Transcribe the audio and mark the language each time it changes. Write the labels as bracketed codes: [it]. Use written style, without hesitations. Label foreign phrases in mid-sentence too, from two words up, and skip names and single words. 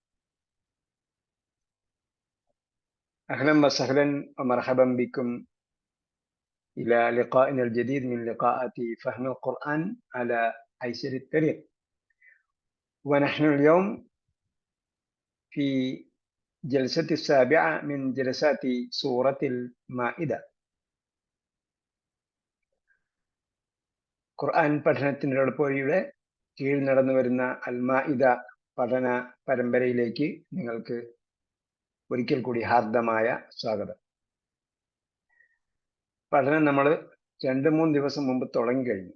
[ar] أهلا وسهلا ومرحبا بكم إلى لقائنا الجديد من لقاءات فهم القرآن على أيسر الطريق. ونحن اليوم في جلسة السابعة من جلسات سورة المائدة. [ml] ഖുർആൻ പഠനത്തിൻ്റെ എളുപ്പവഴിയുടെ കീഴിൽ നടന്നു വരുന്ന അൽ-മാഇദ പഠന പരമ്പരയിലേക്ക് നിങ്ങൾക്ക് ഒരിക്കൽ കൂടി ഹാർദമായ സ്വാഗതം. പഠനം നമ്മൾ 2-3 ദിവസം മുമ്പ് തുടങ്ങിക്കഴിഞ്ഞു.